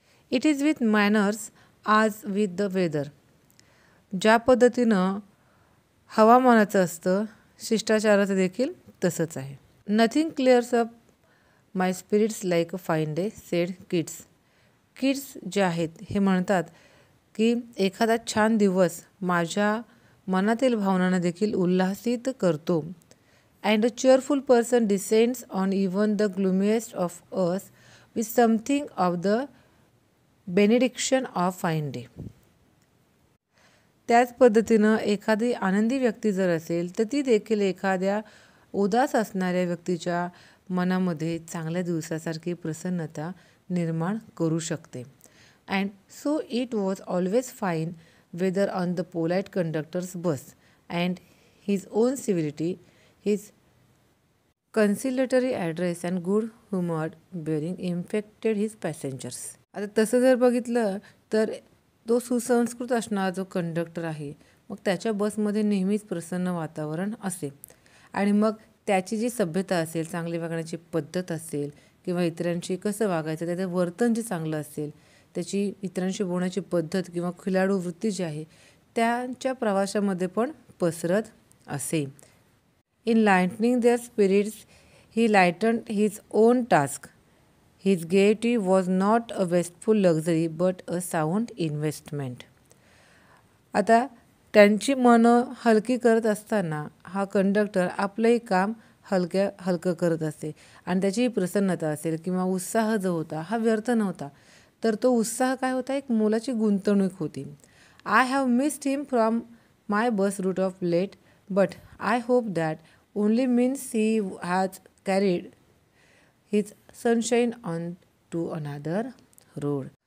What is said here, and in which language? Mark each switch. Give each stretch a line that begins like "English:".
English: It is with manners as with the weather.
Marathi: ज्या पद्धतीनं हवामानाचं असतं शिष्टाचाराचं देखील तसंच आहे.
English: Nothing clears up my spirits like a fine day said Keats.
Marathi: Kids जे आहेत हे म्हणतात की एखादा छान दिवस माझ्या मनातील भावनांना देखील उल्हासित करतो.
English: And a cheerful person descends on even the gloomiest of us with something of the benediction of fine day.
Marathi: त्याच पद्धतीनं एखादी आनंदी व्यक्ती जर असेल तर ती देखील एखाद्या उदास असणाऱ्या व्यक्तीच्या मनामध्ये चांगल्या दिवसासारखी प्रसन्नता निर्माण करू शकते.
English: And so it was always fine weather on the polite conductor's bus and his own civility, his conciliatory address and good humoured bearing infected his passengers.
Marathi: आता तसं जर बघितलं तर तो सुसंस्कृत असणारा जो कंडक्टर आहे मग त्याच्या बसमध्ये नेहमीच प्रसन्न वातावरण असे आणि मग त्याची जी सभ्यता असेल, चांगली वागण्याची पद्धत असेल किंवा इतरांशी कसं वागायचं, त्याचं वर्तन जे चांगलं असेल, त्याची इतरांशी बोलण्याची पद्धत किंवा खिलाडू वृत्ती जी आहे त्यांच्या प्रवासामध्ये पण पसरत असे.
English: In lightening their spirits, he lightened his own task. His gaiety was not a wasteful luxury but a sound investment.
Marathi: आता त्यांची मनं हलकी करत असताना हा कंडक्टर आपलंही काम हलकं करत असते आणि त्याची प्रसन्नता असेल किंवा उत्साह जो होता हा व्यर्थ नव्हता, तर तो उत्साह काय होता, एक मोलाची गुंतवणूक होती.
English: I have missed him from my bus route of late but I hope that only means he has carried his sunshine on to another road.